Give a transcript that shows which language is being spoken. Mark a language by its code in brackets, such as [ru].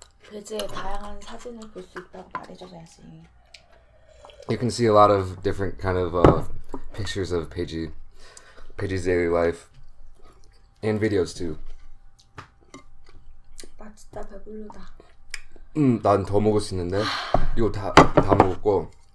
[ko] 배지의 다양한 사진을 볼 수 있다고 말해줘야지. [en] You can see a lot of different kind of pictures of Peiji's daily life, and videos too. [ko] 나 진짜 배부르다. 난 더 먹을 수 있는데 이거 다 먹었고.